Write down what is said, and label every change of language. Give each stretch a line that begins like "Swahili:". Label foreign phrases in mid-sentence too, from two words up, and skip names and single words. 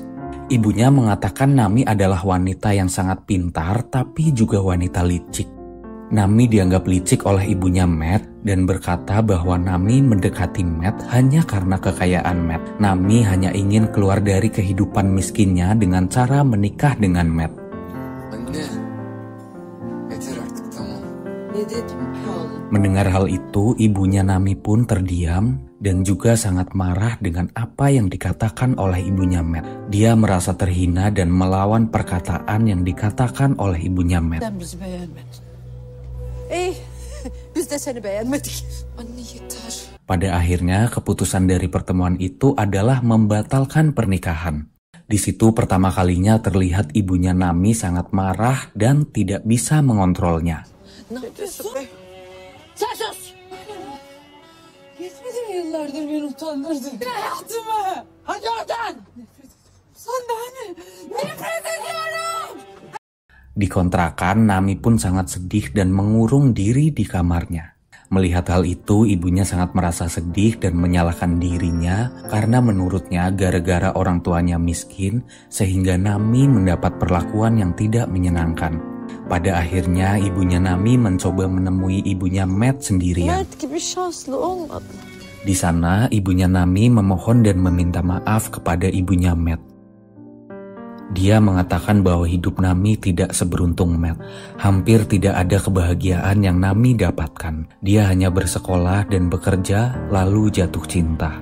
Indonesian: Ibunya mengatakan Nami adalah wanita yang sangat pintar, tapi juga wanita licik. Nami dianggap licik oleh ibunya Matt dan berkata bahwa Nami mendekati Matt hanya karena kekayaan Matt. Nami hanya ingin keluar dari kehidupan miskinnya dengan cara menikah dengan Matt.
Turkish: Anne. Yeter artık tamam. Ne dedim ki oğlum?
Indonesian: Mendengar hal itu, ibunya Nami pun terdiam dan juga sangat marah dengan apa yang dikatakan oleh ibunya Matt. Dia merasa terhina dan melawan perkataan yang dikatakan oleh ibunya Matt.
Turkish: Sen bizi beğenmedin. Biz de seni beğenmedik. Anne yeter.
Indonesian: Pada akhirnya, keputusan dari pertemuan itu adalah membatalkan pernikahan. Di situ pertama kalinya terlihat ibunya Nami sangat marah dan tidak bisa mengontrolnya.
Turkish: Ne yapıyorsun be? Sen sus! Yetmedi mi yıllardır beni utandırdın? Hayatımı! Hadi oradan! Sen de hani nefret ediyorum!
Indonesian: Di kontrakan, Nami pun sangat sedih dan mengurung diri di kamarnya. Melihat hal itu, ibunya sangat merasa sedih dan menyalahkan dirinya karena menurutnya gara-gara orang tuanya miskin sehingga Nami mendapat perlakuan yang tidak menyenangkan. Pada akhirnya ibunya Nami mencoba menemui ibunya Matt sendirian.
Turkish: Mert gibi şanslı olmadı.
Indonesian: Di sana ibunya Nami memohon dan meminta maaf kepada ibunya Matt. Dia mengatakan bahwa hidup Nami tidak seberuntung Matt. Hampir tidak ada kebahagiaan yang Nami dapatkan. Dia hanya bersekolah dan bekerja, lalu jatuh cinta.